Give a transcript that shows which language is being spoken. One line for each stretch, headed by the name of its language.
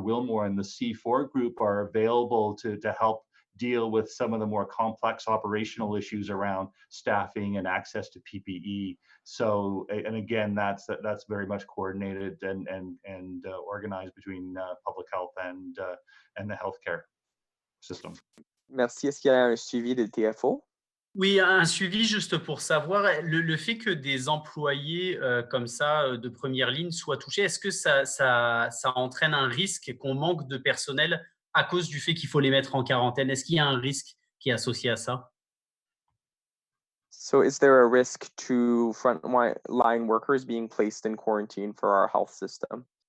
English: Wilmore and the C4 group are available to help deal with some of the more complex operational issues around staffing and access to PPE. So, and again, that's very much coordinated and organized between public health and the healthcare system.
French: Merci. Est-ce qu'il y a un suivi des TFO? Oui, un suivi juste pour savoir, le fait que des employés comme ça de première ligne soient touchés, est-ce que ça entraîne un risque qu'on manque de personnel à cause du fait qu'il faut les mettre en quarantaine? Est-ce qu'il y a un risque qui est associé à ça?
English: So is there a risk to frontline workers being placed in quarantine for our health system?